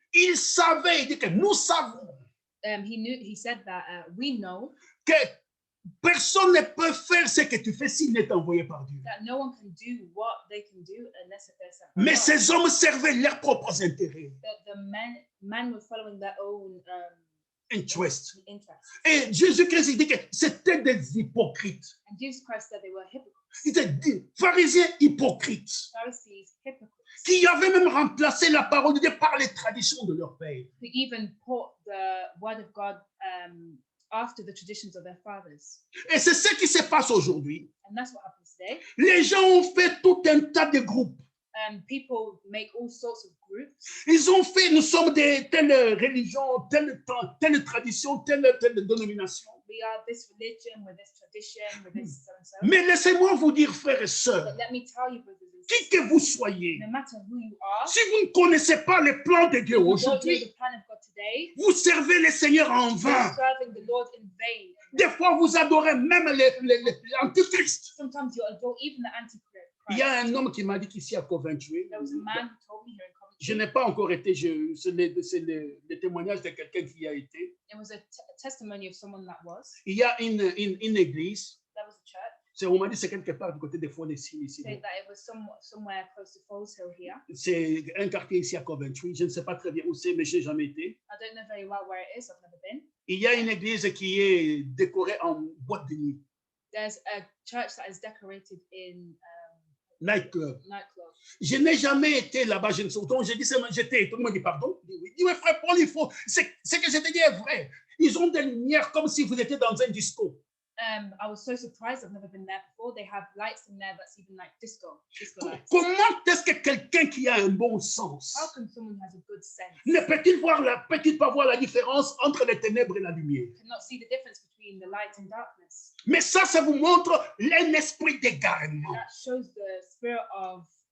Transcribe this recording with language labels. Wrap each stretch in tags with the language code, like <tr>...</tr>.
<fr>il savait, il dit que nous savons</fr> <en>he said that we know</en> <fr>que personne ne peut faire ce que tu fais s'il n'est envoyé par Dieu.</fr> <en>that no one can do what they can do unless if they're sent by</en> <fr>Mais</fr> <en>God.</en> <fr>ces hommes servaient leurs propres intérêts,</fr> <en>The men were following their own interests. interests.</en> <fr>Et Jésus-Christ il dit que c'était des hypocrites.</fr> <en>And Jesus Christ said they were hypocrites.</en> <fr>Il était des pharisiens hypocrites</fr> <en>Pharisees, hypocrites,</en> <fr>qui avaient même remplacé la parole de Dieu par les traditions de leur père.</fr> <en>who even put the word of God after the traditions of their fathers.</en> <fr>Et c'est ce qui se passe aujourd'hui.</fr> <en>And that's what happens today.</en> <fr>Les gens ont fait tout un tas de groupes.</fr> <en>People make all sorts of groups.</en> <fr>Ils ont fait, nous sommes de telle religion, telle tradition, telle dénomination.</fr> <en>We are this religion, we're this tradition, we're this so and so.</en> <fr>Mais laissez-moi vous dire, frères et sœurs,</fr> <en>But let me tell you, brothers and</en> <fr>qui</fr> <en>sisters,</en> <fr>que vous soyez,</fr> <en>no matter who you are,</en> <fr>si vous ne connaissez pas le plan de Dieu</fr> <en>if you don't know</en> <fr>aujourd'hui,</fr> <en>the plan of God today,</en> <fr>vous servez le Seigneur en you're vain.</fr> <en>serving the Lord in vain.</en> <fr>Des fois, vous adorez même l'Antichrist.</fr> <en>Sometimes you adore even the Antichrist.</en> <fr>Il y a un homme qui m'a dit qu'ici à Coventry,</fr> <en>There was a man who told me here in</en> <fr>je</fr> <en>Coventry,</en> <fr>n'ai pas encore été, c'est le témoignage de quelqu'un qui y a été.</fr> <en>it was a testimony of someone that was.</en> <fr>Il y a une église,</fr> <en>There was a church.</en> <fr>on m'a dit c'est quelque part du côté des Forestiers ici.</fr> <en>Say that it was somewhere close to Falls Hill here.</en> <fr>C'est un quartier ici à Coventry. Je ne sais pas très bien où c'est, mais je n'ai jamais été.</fr> <en>I don't know very well where it is. I've never been.</en> <fr>Il y a une église qui est décorée en boîte de nuit,</fr> <en>There's a church that is decorated in nightclub. nightclub.</en> <fr>Je n'ai jamais été là-bas. Je ne sais pas. J'ai dit seulement j'étais. Tout le monde dit pardon. Il dit oui. Il dit, mais frère Paul, il faut. Ce que je te dis est vrai. Ils ont des lumières comme si vous étiez dans un disco.</fr> <en>I was so surprised. I've never been there before. They have lights in there that's even like disco lights.</en> <fr>Comment est-ce que quelqu'un qui a un bon sens</fr> <en>How can someone who has a good sense</en> <fr>ne peut-il pas voir la différence entre les ténèbres et la lumière?</fr> <en>cannot see the difference between the light and darkness?</en> <fr>Mais ça vous montre un esprit d'égarement.</fr> <en>That shows the spirit of</en>